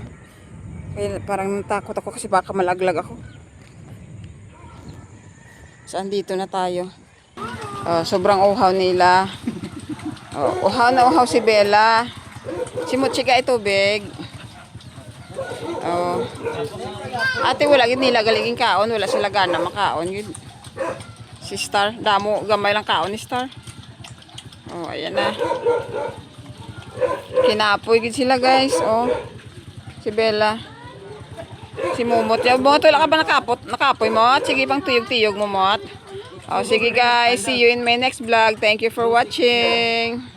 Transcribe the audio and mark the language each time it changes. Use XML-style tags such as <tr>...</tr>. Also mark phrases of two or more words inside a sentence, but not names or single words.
<tl>Kaya parang natakot ako kasi baka malaglag ako. Saan dito na tayo? Sobrang uhaw nila. Uhaw na uhaw si Bella. Si Mochika ay tubig.</tl> <hil>Ate wala gid nila galingin kaon, wala sila gana makaon gid. Si Star, damo gamay lang kaon ni Star. Ayan na. Kinapoy gid sila guys. Si Bella. Si Momot. Momot, wala ka ba nakapoy mo? Sige pang tuyog-tuyog mo, Momot.</hil> <en>Sige guys, see you in my next vlog. Thank you for watching.</en>